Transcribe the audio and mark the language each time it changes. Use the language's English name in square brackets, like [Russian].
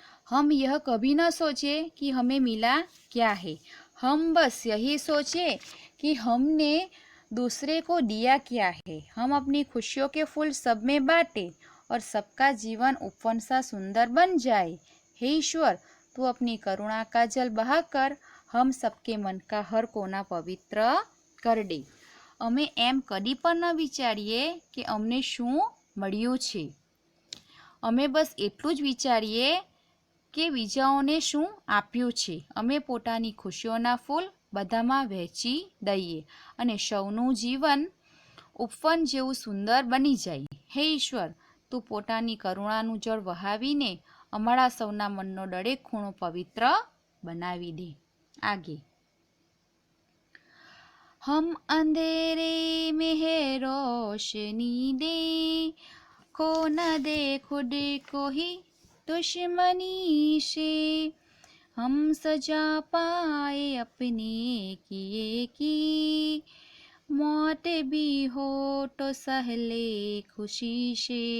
[Hindi] हम यह कभी न सोचे कि हमें मिला क्या है, हम बस यही सोचे कि हमने दूसरे को दिया क्या है। हम अपनी खुशियों के फूल सब में बांटे और सबका जीवन उपवन सा सुंदर बन जाए। हे ईश्वर, तू अपनी करुणा का जल बहाकर हम सबके मन का हर कोना पवित्र कर दे। [Gujarati] અમે એમ કદી પણ ન વિચારીએ કે અમને શું મળ્યું છે। અમે બસ એટલું જ વિચારીએ કે બીજાઓને શું આપ્યું છે। અમે પોતાની ખુશીઓના ફૂલ બધામાં વહેંચી દઈએ અને સૌનું જીવન ઉપવન જેવું સુંદર બની જાય। હે ઈશ્વર, તું પોતાની કરુણાનું જળ વહાવીને અમારા સૌના મનનો દરેક ખૂણો પવિત્ર બનાવી દે। [Hindi] आगे। हम अंधेरे में है रोशनी दे, को न दे खुद को ही दुश्मनी से। हम सजा पाए अपने किए की, मौत भी हो तो सहले खुशी से।